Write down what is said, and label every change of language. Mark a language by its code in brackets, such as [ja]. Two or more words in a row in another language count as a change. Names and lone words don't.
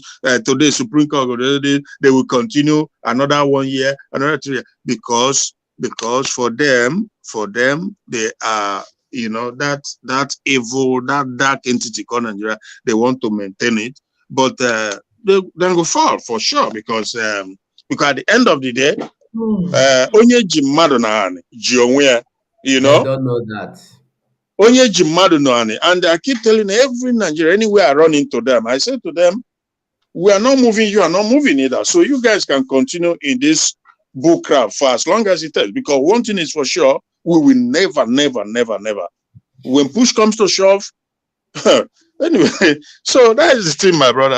[en] Today, Supreme Court, they will continue another 1 year, another 3 years, because for them, they are, that evil, that dark entity called Nigeria. They want to maintain it, but they will fall for sure, because at the end of the day, [ig] onye ji mmadụ na anị ji onwe ya, [en] They don't know that. [ig] onye ji mmadụ na anị. [en] And I keep telling every Nigerian, anywhere I run into them, I say to them, we are not moving, you are not moving either. So you guys can continue in this bullcrap for as long as it takes. Because one thing is for sure, we will never, never, never, never. When push comes to shove, anyway, so that is the thing, my brother.